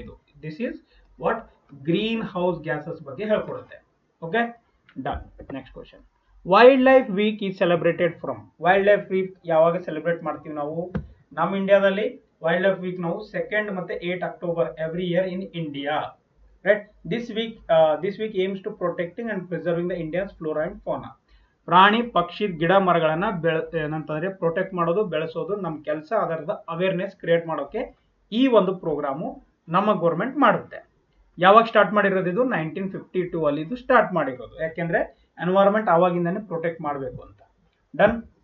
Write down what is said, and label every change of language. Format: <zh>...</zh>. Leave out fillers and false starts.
<kn>ಇದು</kn> <en>this is what,</en> <kn>green house gases ಬಗ್ಗೆ ಹೇಳ್ಕೊಡುತ್ತೆ.</kn> <en>Okay, done. Next question, wildlife week is celebrated from.</en> <kn>Wild life weak ಯಾವಾಗ celebrate ಮಾಡ್ತೀವಿ ನಾವು, ನಮ್ಮ ಇಂಡಿಯಾದಲ್ಲಿ ವೈಲ್ಡ್ ಲೈಫ್ ವೀಕ್ ನಾವು 2 ಮತ್ತು 8 October</kn> <en>Every year in India, right? This week aims to protecting and preserving the India's flora and fauna.</en> <kn>ಪ್ರಾಣಿ ಪಕ್ಷಿ ಗಿಡ ಮರಗಳನ್ನ ಏನಂತಂದ್ರೆ ಪ್ರೊಟೆಕ್ಟ್ ಮಾಡೋದು ಬೆಳೆಸೋದು ನಮ್ಮ ಕೆಲಸ. ಅದರದ ಅವೇರ್ನೆಸ್ ಕ್ರಿಯೇಟ್ ಮಾಡೋಕೆ ಈ ಒಂದು ಪ್ರೋಗ್ರಾಮು ನಮ್ಮ ಗೌರ್ಮೆಂಟ್ ಮಾಡುತ್ತೆ. ಯಾವಾಗ ಸ್ಟಾರ್ಟ್ ಮಾಡಿರೋದು ಇದು 1952 ಅಲ್ಲಿ ಇದು ಸ್ಟಾರ್ಟ್ ಮಾಡಿರೋದು. ಯಾಕೆಂದ್ರೆ ಎನ್ವೈರನ್ಮೆಂಟ್ ಆವಾಗಿಂದಾನೆ ಪ್ರೊಟೆಕ್ಟ್ ಮಾಡಬೇಕು ಅಂತ. ಡನ್.</kn>